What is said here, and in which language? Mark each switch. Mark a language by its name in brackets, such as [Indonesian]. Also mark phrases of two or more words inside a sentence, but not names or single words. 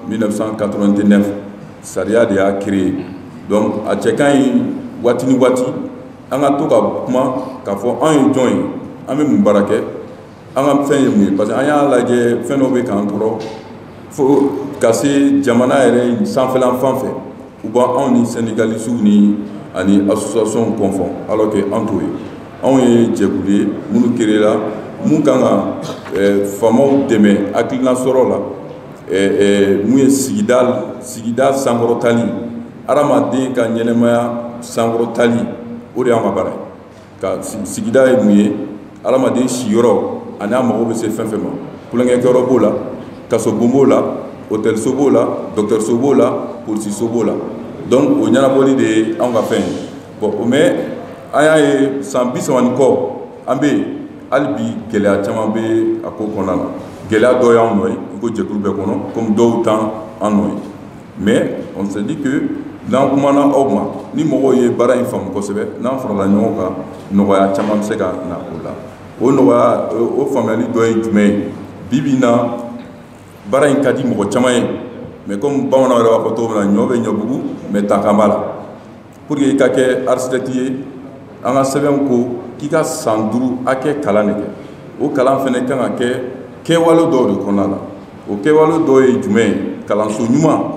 [Bambara] 1989 sariya de y'a [French] créé donc [Bambara] a cɛ ka ɲi waati ni waati an ka to ka kuma k'a fɔ an ye jɔn ye an bɛ mun baara kɛ an ka fɛn ye mun ye parce que an y'a lajɛ fɛn dɔw bɛ k'an tɔɔrɔ fo ka se jamana yɛrɛ sanfɛla fan fɛ u b'anw ni syndicalistes ni ani [French] association confond alors que [Bambara] an t'o ye anw ye jɛkulu ye minnu créé la mun kan ka faamaw dɛmɛ hakilina sɔrɔ la mun ye sigida sankɔrɔtali adamaden ka ɲɛnɛmaya sankɔrɔtali o de y'an ka baara ye ka sigida ye mun ye adamaden siyɔrɔ ani a mago bɛ se fɛn fɛn ma kulonkɛkɛyɔrɔ b'o la kasobon b'o la hôtelso b'o la dɔgɔtɔrɔso b'o la polisiso b'o la donc o ɲɛnabɔli de ye anw ka fɛn ye [French] bon mais [Bambara] an y'a ye san 30 kɔ an bɛ yen hali bi gɛlɛya caman bɛ a ko kɔnɔna la gɛlɛya dɔ y'anw nɔ ye i ko jɛkulu bɛɛ kɔnɔ comme dɔw t'an nɔ ye [French] mais on se dit que [Bambara] n'an kumana aw ma ni mɔgɔw ye baara in faamu kosɛbɛ n'an farala ɲɔgɔn kan nɔgɔya caman bɛ se ka na o la o nɔgɔya o faamuyali dɔ ye jumɛn ye bi bi in na baara in ka di mɔgɔ caman ye [French] mais comme [Bambara] bamananw yɛrɛ b'a fɔ cogo min na ɲɔ bɛ ɲɔbugu mais tankan b'a la [French] pour que [Bambara] i ka kɛ architecte ye an ka sɛbɛn ko k'i ka san 5 hakɛ kalan de kɛ o kalan fɛnɛ kan ka kɛ kɛwale dɔw de kɔnɔna la o kɛwale dɔw ye jumɛn ye kalanso ɲuman